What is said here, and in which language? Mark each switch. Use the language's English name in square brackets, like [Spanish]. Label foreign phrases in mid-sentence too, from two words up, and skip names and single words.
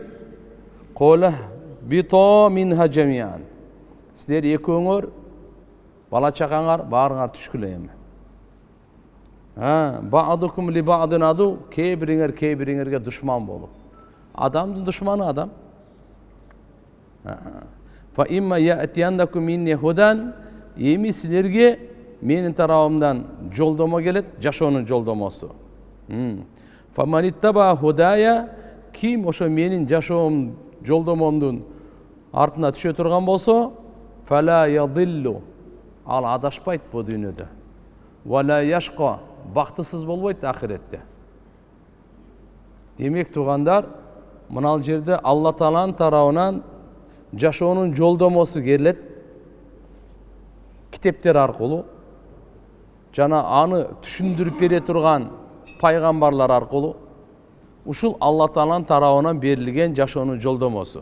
[Arabic] قال اهبطا منها جميعا. [Kyrgyz] Силер экөөңөр, бала чакаңар баарыңар түшкүлө эми. [Arabic] بعضكم لبعض عدو, [Kyrgyz] кейбириңер кейбириңерге душман болуп. Адамдын душманы адам. [Arabic] فإما يأتينكم مني هدى, [Kyrgyz] эми силерге менин тарабымдан жолдомо келет, жашоонун жолдомосу. [Arabic] فمن اتبع هداي, [Kyrgyz] ким ошо менин жашоом жолдомомдун артына түшө турган болсо, [Arabic] فلا يضل, [Kyrgyz] ал адашпайт бу дүйнөдө. [Arabic] ولا يشقى, [Kyrgyz] бактысыз болбойт ахиретте. Демек туугандар, мынал жерде Алла Тааланын тарабынан жашоонун жолдомосу келет, китептер аркылуу, жана аны түшүндүрүп бере турган пайгамбарлар аркылуу, ушул Алла Тааланын тарабынан берилген жашоонун жолдомосу.